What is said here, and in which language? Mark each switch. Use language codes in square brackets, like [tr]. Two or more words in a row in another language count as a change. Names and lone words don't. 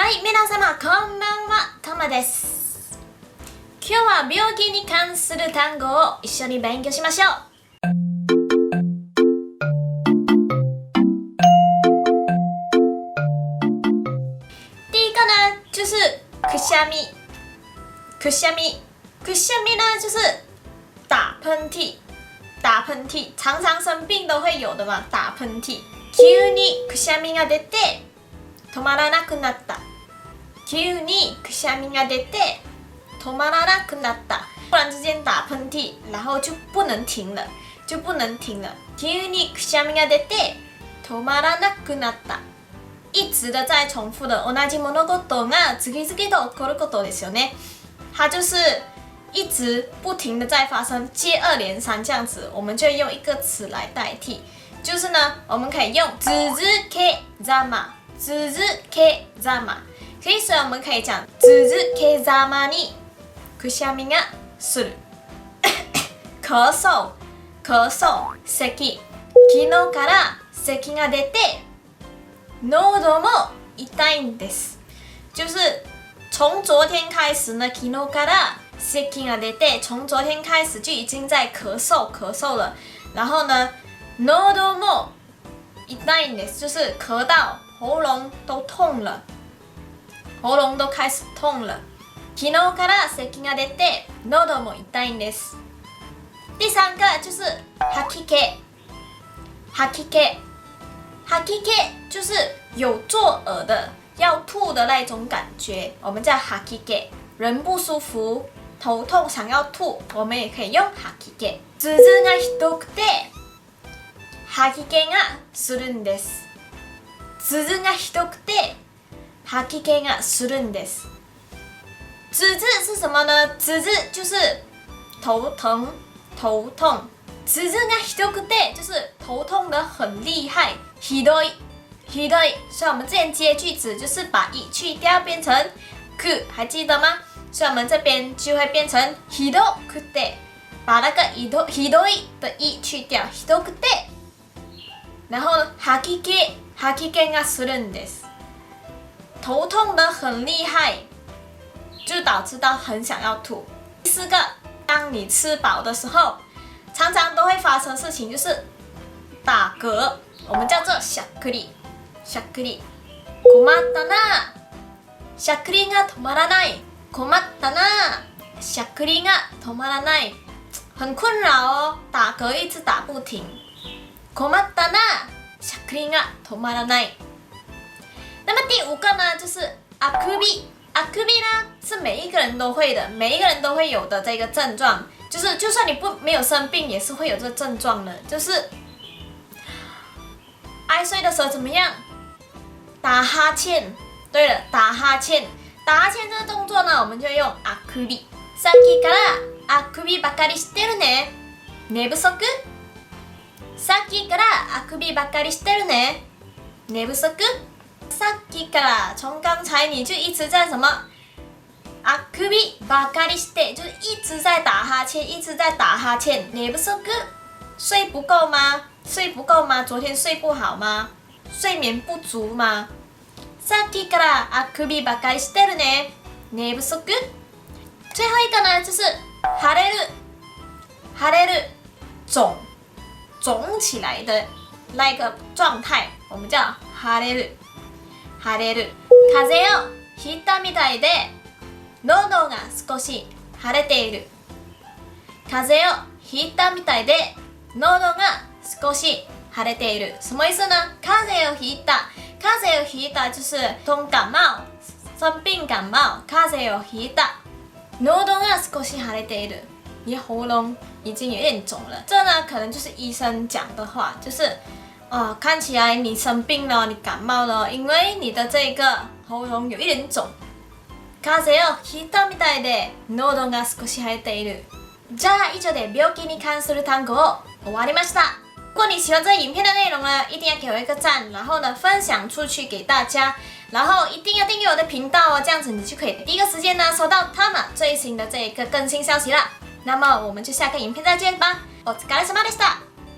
[ja] はい、皆様こんばんは、たまです。今日は病気に関する単語を一緒に勉強しましょう。 [zh] 第一个呢，就是くしゃみ。くしゃみ，くしゃみ呢，就是打喷嚏。打喷嚏，常常生病都会有的嘛，打喷嚏。 [ja] 急にくしゃみが出て止まらなくなった。急にくしゃみが出て止まらなくなった。 [zh] 突然之间打喷嚏，然后就不能停了，就不能停了。 [ja] 急にくしゃみが出て止まらなくなった。 [zh] 一直的在重复的 [ja] 同じ物事が次々と起こることですよね。 [zh] 它就是一直不停的在发生，接二连三这样子，我们就用一个词来代替，就是呢，我们可以用 [ja] 続けざま、続けざま。 [zh] 所以我们可以讲 [ja] 続けざまにくしゃみがする。 [zh] 咳嗽、咳嗽、咳。 [ja] 昨日から咳が出て喉も痛いんです。 [zh] 就是从昨天开始呢， [ja] 昨日から咳が出て， [zh] 从昨天开始就已经在咳嗽了。然后呢， [ja] 喉も痛いんです， [zh] 就是咳到喉咙都痛了，喉咙都开始痛了。 [ja] 昨日から咳が出て喉も痛いんです。 [zh] 第三个就是吐き気，吐き気，吐き気就是有作呕的，要吐的那种感觉，我们叫吐き気。人不舒服。头痛想要吐，我们也可以用吐き気。 [ja] 頭痛がひどくて吐き気がするんです。頭痛がひどくて吐き気がするんです。 [zh] 頭痛是什么呢？頭痛就是头疼、头痛。 [ja] 頭痛がひどくて [zh] 就是头痛的很厉害。 [ja] ひどい、ひどい。 [zh] 所以我们之前接句子就是把一去掉，变成く，还记得吗？所以我们这边就会变成ひどくて，把那个ひどい的一去掉，ひどくて，然后 [ja] 吐き気がするんです。 [zh] 头痛的很厉害，就导致到很想要吐。第四个，当你吃饱的时候，常常都会发生事情，就是打嗝，我们叫做しゃっくり。 [ja] しゃっくり。困ったな。しゃっくりが止まらない。困ったな，しゃっくりが止まらない， [zh] 很困扰哦，打嗝一直打不停。 [ja] 困ったな，しゃっくりが止まらない。 [zh] 那么第五个呢，就是あくび。あくび呢是每一个人都会的，每一个人都会有的这个症状，就是就算你没有生病，也是会有这个症状的，就是爱睡的时候怎么样？打哈欠。对了，打哈欠。打哈欠这个动作呢，我们就用あくび。 [ja] さっきからあくびばかりしてるね。寝不足？さっきからあくびばかりしてるね。寝不足？さっきから [zh] 从刚才你就一直在什么？ [ja] あくびばかりして， [zh] 就是一直在打哈欠，一直在打哈欠。寝不足？睡不够吗？睡不够吗？昨天睡不好吗？睡眠不足吗？ [ja] さっきからあくびばかりしてるね。 [zh] 寝不足。最后一个呢，就是腫れる。 [ja] 腫れる， [zh] 肿起来的那个状态，我们叫腫れる。 [ja] 腫れる。風邪をひいたみたいで喉が少し腫れている。風邪をひいたみたいで喉が少し腫れている。 [zh] 什么意思呢？ [ja] 風邪をひいた。風邪をひいた [zh] 就是感冒，生病感冒。 [ja] 風邪をひいた，喉が少し腫れている， [zh] 你喉咙已经有点肿了。这呢，可能就是医生讲的话，就是看起来你生病了，你感冒了，因为你的这个喉咙有一点肿。 [ja] 風邪をひいたみたいで喉が少し腫れている。じゃあ以上で病気に関する単語を終わりました。 [zh] 如果你喜欢这个影片的内容呢，一定要给我一个赞，然后呢分享出去给大家，然后一定要订阅我的频道哦，这样子你就可以第一个时间呢收到他们最新的这一个更新消息啦。那么我们就下个影片再见吧， [ja] お疲れ様でした。